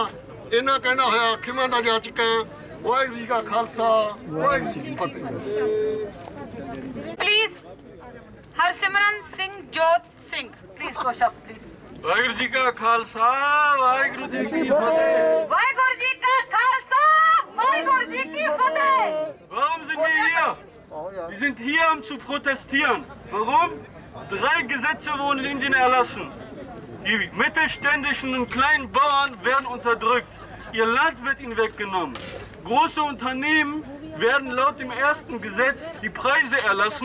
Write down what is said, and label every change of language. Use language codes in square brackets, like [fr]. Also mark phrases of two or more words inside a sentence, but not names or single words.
[pa] ਇਹਨਾਂ ਕਹਿੰਦਾ ਹੋਇਆ ਖਿਮਾ ਦਾ ਜਾਚਕਾਂ। ਵਾਹਿਗੁਰੂ ਜੀ ਕਾ ਖਾਲਸਾ, ਵਾਹਿਗੁਰੂ ਜੀ ਕੀ ਫਤਿਹ। [en] Please Harsimran Singh Jot Singh, please kosh up please. [pa] ਵਾਹਿਗੁਰੂ ਜੀ ਕਾ ਖਾਲਸਾ, ਵਾਹਿਗੁਰੂ ਜੀ ਕੀ ਫਤਿਹ। ਵਾਹਿਗੁਰੂ ਜੀ ਕਾ ਖਾਲਸਾ, ਵਾਹਿਗੁਰੂ ਜੀ ਕੀ ਫਤਿਹ। [de] Warum sind wir hier? Wir sind hier, um zu protestieren. Warum? 3 Gesetze wurden in Indien erlassen. Die mittelständischen und kleinen Bauern werden unterdrückt. Ihr Land wird ihnen weggenommen. Große Unternehmen werden laut dem ersten Gesetz die Preise erlassen.